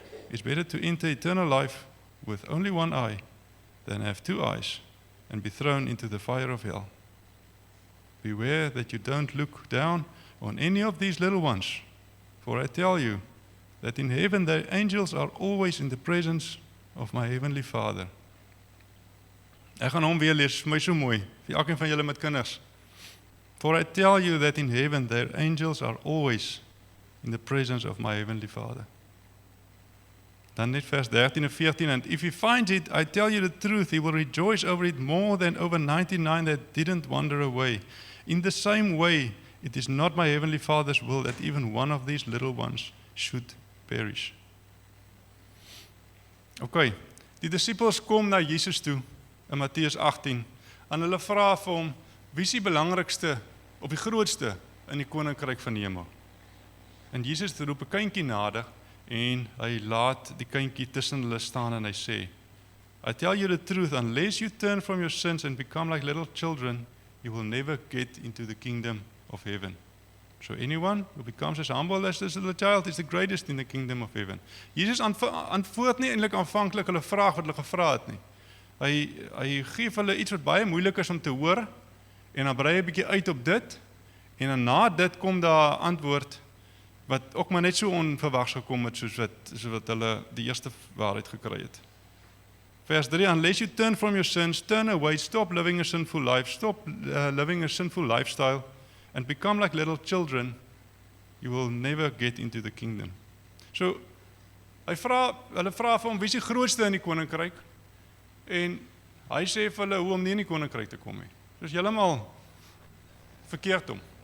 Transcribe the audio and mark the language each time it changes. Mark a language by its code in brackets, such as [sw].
[en] It's better to enter eternal life with only one eye than have two eyes and be thrown into the fire of hell. Beware that you don't look down on any of these little ones, for I tell you that in heaven the angels are always in the presence of my heavenly Father. [af] Ek gaan hom weer lees, vir my so mooi, vir elkeen van julle met kinders. [en] For I tell you that in heaven their angels are always in the presence of my heavenly Father. [af] Dan net vers 13 en 14, [en] and if he finds it, I tell you the truth, he will rejoice over it more than over 99 that didn't wander away. In the same way, it is not my heavenly Father's will that even one of these little ones should perish. [af] Okay, die disippels kom na Jesus toe in Matteus 18 en hulle vra vir hom, wie is die belangrikste of die grootste in die koninkryk van die hemel? En Jesus roep 'n kindjie nader en hy laat die kindjie tussen hulle staan en hy sê, [en] I tell you the truth, unless you turn from your sins and become like little children, you will never get into the kingdom of heaven. So anyone who becomes as humble as this little child is the greatest in the kingdom of heaven. [af] Jesus antwoord nie eintlik aanvanklik hulle vraag wat hulle gevra het nie. Hy gee vir hulle iets wat baie moeilik is om te hoor en dan brei hy 'n bietjie uit op dit en dan na dit kom daar 'n antwoord wat ook maar net so onverwags gekom het soos wat hulle die eerste waarheid gekry het. Vers 3, [en] unless you turn from your sins, turn away, stop living a sinful life, stop living a sinful lifestyle and become like little children, you will never get into the kingdom. [af] So, hulle vra vir hom, wie is die grootste in die koninkryk? En hy sê vir hulle hoe om nie in die koninkryk te kom nie. Dis heeltemal verkeerd om.